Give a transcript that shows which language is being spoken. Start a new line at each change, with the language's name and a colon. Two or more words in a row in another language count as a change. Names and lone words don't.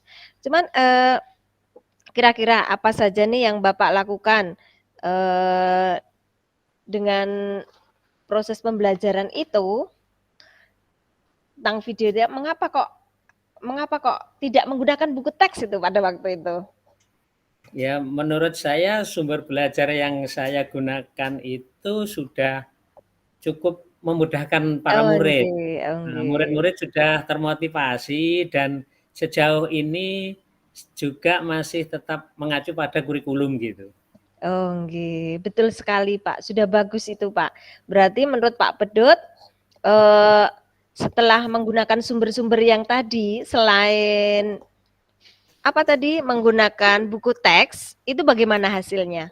Indonesian: Cuman, kira-kira apa saja nih yang Bapak lakukan, eee, dengan proses pembelajaran itu, tentang video dia, mengapa kok tidak menggunakan buku teks itu pada waktu itu? Ya, menurut saya sumber belajar yang saya gunakan itu sudah cukup memudahkan para Oh murid. nggih oh Nah, nggih. murid-murid sudah termotivasi dan sejauh ini juga masih tetap mengacu pada kurikulum gitu. Oh nggih, betul sekali Pak, sudah bagus itu Pak. Berarti menurut Pak Pedut, eee, setelah menggunakan sumber-sumber yang tadi, selain apa tadi, menggunakan buku teks, itu bagaimana hasilnya?